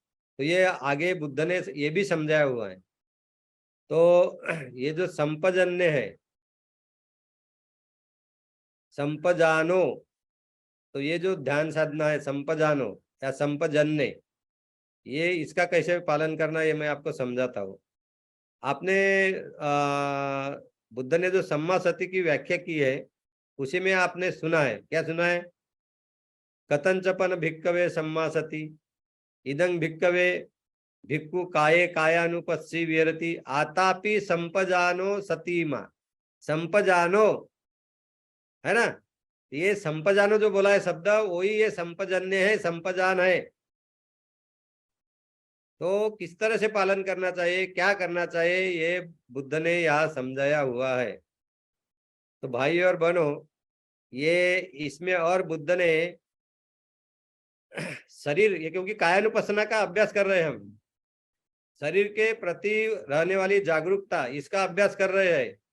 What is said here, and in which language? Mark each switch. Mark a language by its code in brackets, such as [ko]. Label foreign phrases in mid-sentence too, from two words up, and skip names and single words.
[hi] तो ये आगे बुद्ध ने ये भी समझाया हुआ है। तो ये जो संपजन्य है, संपजानो, तो ये जो ध्यान साधना है संपजानो या संपजन्य, ये इसका कैसे पालन करना ये मैं आपको समझाता हूँ। आपने बुद्ध ने जो सम्मा सती की व्याख्या की है उसी में आपने सुना है, क्या सुना है, [pi] कथंचपन भिक्कवे सम्मा सती, इदं भिक्कवे भिक्खु काये कायानुपस्सी विहरति आतापि संपजानो सतीमा। [hi] संपजानो है ना, ये संपजानो जो बोला है शब्द, वही ये संपजन्य है, संपजान है। तो किस तरह से पालन करना चाहिए, क्या करना चाहिए, ये बुद्ध ने यहाँ समझाया हुआ है। तो भाई और बहनों, ये इसमें और बुद्ध ने शरीर, ये क्योंकि कायानुपसना का अभ्यास कर रहे हैं हम, शरीर के प्रति रहने वाली जागरूकता इसका अभ्यास कर रहे हैं।